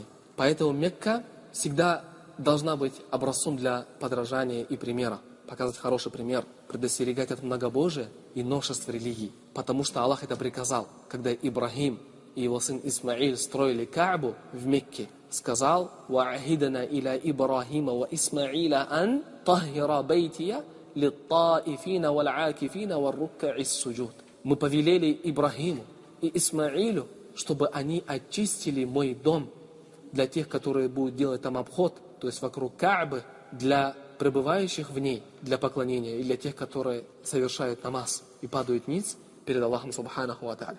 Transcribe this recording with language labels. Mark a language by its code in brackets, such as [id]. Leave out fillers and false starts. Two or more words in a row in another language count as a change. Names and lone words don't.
[ru] Поэтому Мекка всегда должна быть образцом для подражания и примера. Показать хороший пример, предостерегать от многобожия и новшеств религии. Потому что Аллах это приказал, когда Ибрахим и его сын Исмаиль строили Каабу в Мекке. Сказал: [ar] «وعهدنا إلى إبراهيم وإسماعيل أن طهرا بيتي للطائفين والعاكفين والركع السجود». [ru] Мы повелели Ибрахиму и Исмаилю, чтобы они очистили мой дом для тех, которые будут делать там обход, то есть вокруг Каабы, для пребывающих в ней, для поклонения, и для тех, которые совершают намаз и падают ниц перед Аллахом [ar] سبحانه وتعالى.